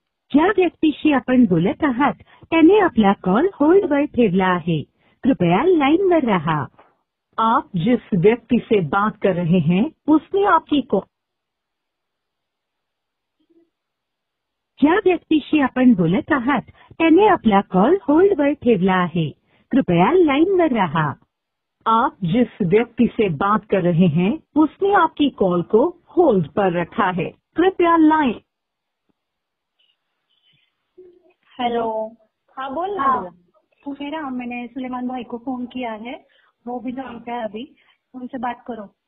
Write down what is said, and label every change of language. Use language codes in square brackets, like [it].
[mr] ज्या व्यक्तीशी आपण बोलत आहात त्याने आपला कॉल होल्डवर ठेवला आहे. कृपया लाइनवर रहा. [hi] आप जिस व्यक्ति से बात कर रहे हैं उसने आपकी कॉल. [mr] ज्या व्यक्तीशी आपण बोलत आहात त्याने आपला कॉल होल्डवर ठेवला आहे. कृपया लाइनवर रहा. [hi] आप जिस व्यक्ति से बात कर रहे हैं उसने आपकी कॉल को होल्ड पर रखा है. [mr] कृपया लाइन. [en] Hello. [hi] हाँ बोल ना. हाँ तो मेरा, मैंने सुलेमान भाई को फोन किया है, वो भी जानते हैं अभी, उनसे बात करो।